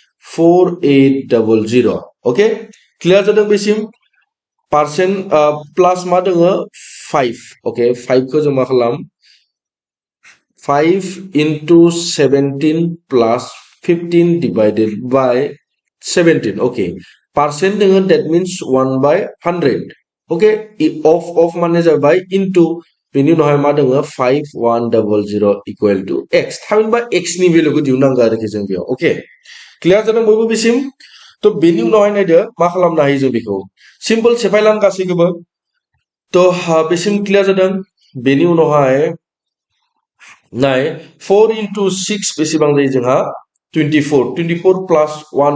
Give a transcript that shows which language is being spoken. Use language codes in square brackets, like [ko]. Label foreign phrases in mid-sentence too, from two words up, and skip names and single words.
[brx] 4800 [en] okay clear [brx] जादों बेसिम [en] percent plus [brx] मा दङ 5 ओके 5 खौ जों मा खालाम 5 [en] into 17 plus 15 divided by 17 okay percent [brx] दङ [en] that means 1/100 okay [brx] अफ माने जाबाय इनटु बेनि उनावहाय मा दङ 5100 [en] equal to x [brx] थामहिनबा x नि भेल्युखौ दिहुननांगौ आरोखि जों बेयाव [en] okay clear [brx] जादों बयबो बेसिम तो बेनि उनावहाय नायदो मा खालामनो हायो जों बेखौ सिम्पल सेफायलां गासैखौबो तो बेसिम क्लियर जादों बेनि उनावहाय नाय 4 इनटु 6 बेसेबां जायो जोंहा 24 प्लस 1